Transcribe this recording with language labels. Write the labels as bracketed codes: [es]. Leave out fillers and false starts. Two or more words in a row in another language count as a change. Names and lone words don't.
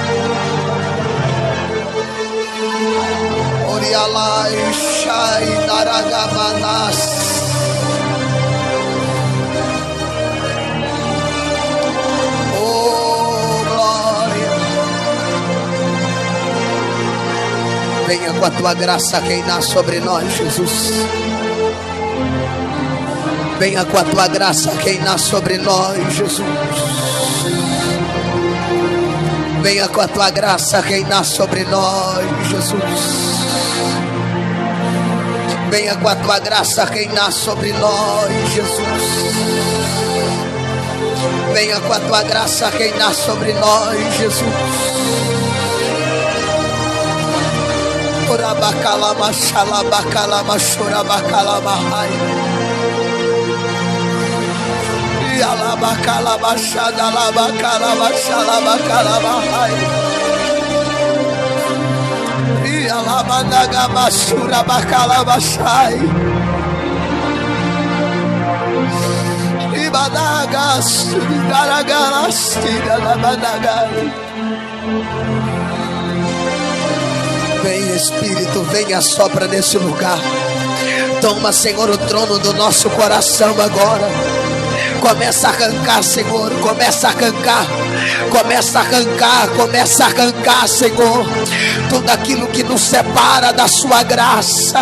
[pt] Orialai shai daragabanas. Venha com a tua graça reinar sobre nós, Jesus. Venha com a tua graça reinar sobre nós, Jesus. Venha com a tua graça reinar sobre nós, Jesus. Venha com a tua graça reinar sobre nós, Jesus. Venha com a tua graça reinar sobre nós, Jesus. Urabacalama xalabacalama churabacalama hai. Yalabacalama xadalabacalama xalabacalama hai. Yalamanagama churabacalama xai. Ibadagas garagalas tidalabanagai. Vem Espírito, venha sopra nesse lugar. Toma, Senhor, o trono do nosso coração agora. Começa a arrancar, Senhor, começa a arrancar. Começa a arrancar, começa a arrancar, Senhor, tudo aquilo que nos separa da sua graça.